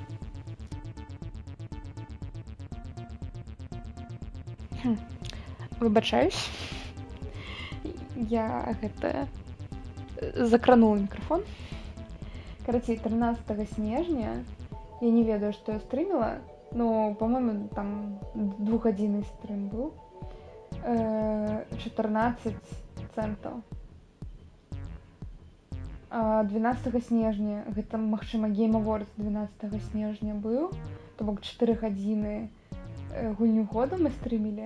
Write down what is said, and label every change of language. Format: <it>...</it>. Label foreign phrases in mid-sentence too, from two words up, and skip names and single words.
<be>Выбачаюсь. Я гэта закранула мікрафон. Карацей, 13 снежня, я не ведаю, што я стрыміла,</be> <ru>но, по-моему,</ru> <be>там 2-гадзінны стрым быў, 14 центаў. 12 снежня, гэта, магчыма, Game Awards 12 снежня быў, то бок 4 гадзіны гульню года мы стрымілі.</be>